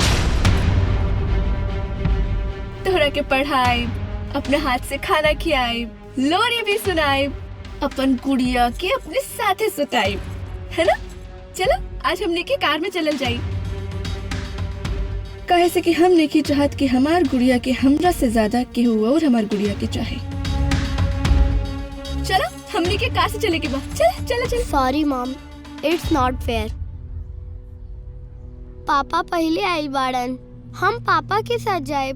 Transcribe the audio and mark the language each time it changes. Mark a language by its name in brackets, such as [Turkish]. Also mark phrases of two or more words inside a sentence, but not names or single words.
[Bhojpuri] तोरा के पढ़ाई, अपने हाथ से खाना खियाई, लोरी भी सुनाई, अपन गुड़िया के अपने साथे सुताई, है ना? चलो आज हमने के कार में चलल जाई, कहे से कि हमने की चाहत कि हमार गुड़िया के हमरा से ज्यादा केहू और हमार गुड़िया के चाहे। चलो हमने के कार से चले के बाद चल। [English] Sorry mom, it's not fair. [Bhojpuri] पापा पहले आइल बाड़न, हम पापा के साथ जाए।